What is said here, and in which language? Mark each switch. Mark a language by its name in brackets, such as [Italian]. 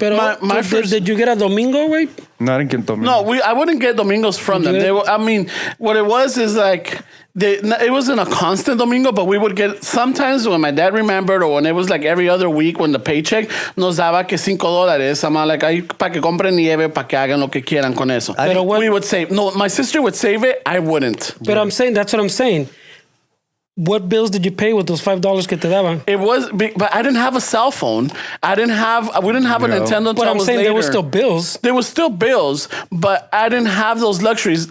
[English] But my first, did you get a Domingo, right? No, I didn't get Domingo. No, I wouldn't get Domingos from them. I mean, what it was is like, it wasn't a constant Domingo, but we would get sometimes when my dad remembered or when it was like every other week when the paycheck [Spanish] nos daba que [English] $5. I'm like, [Spanish] ahí para que compren nieve, para que hagan lo que quieran con eso. [English] We would save. No, my sister would save it. I wouldn't. But I'm saying, that's what I'm saying. What bills did you pay with those $5 [Spanish] que te daban? [English] It was, but I didn't have a cell phone. We didn't have a Nintendo. But I'm saying later. There were still bills. There were still bills, but I didn't have those luxuries.